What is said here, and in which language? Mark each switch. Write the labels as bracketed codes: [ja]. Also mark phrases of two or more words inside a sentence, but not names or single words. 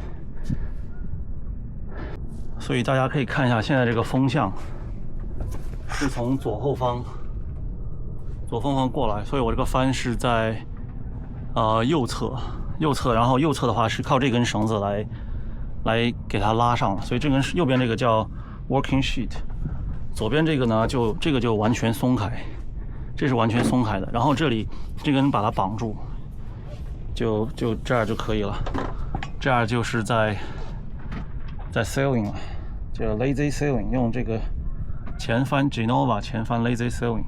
[zh] 所以大家可以看一下，現在這個風向是從左後方過來，所以我這個帆是在右側，然後右側的話是靠這根繩子來給它拉上，所以這根右邊這個叫 [en] working sheet， [zh] 左邊這個呢這個就完全鬆開。這是完全鬆開的，然後這裡這根把它綁住，就這樣就可以了。這樣就是在 sailing 了，就 [en] lazy sailing， [zh] 用這個前帆 Genova 前帆 [en] lazy sailing。